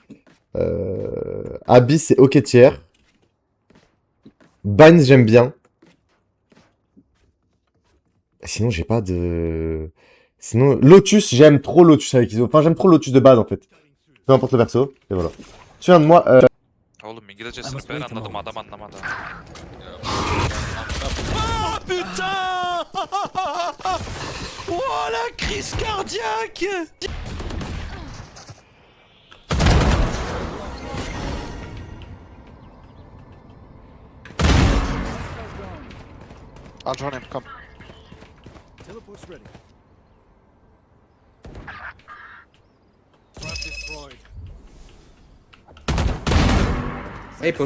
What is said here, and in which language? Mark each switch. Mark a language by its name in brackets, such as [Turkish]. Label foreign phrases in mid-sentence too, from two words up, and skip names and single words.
[French] Abyss c'est ok tiers. Binds j'aime bien. Sinon j'ai pas de... Sinon Lotus j'aime trop Lotus avec ISO. Enfin j'aime trop Lotus de base en fait. Peu importe le perso. Et voilà. Souviens de moi. [Turkish] Oğlum İngilizce sınıf anladım adam anlamadı. [French] Oh putain. Oh la crise cardiaque. [English] I'll join him, come. Hey, push.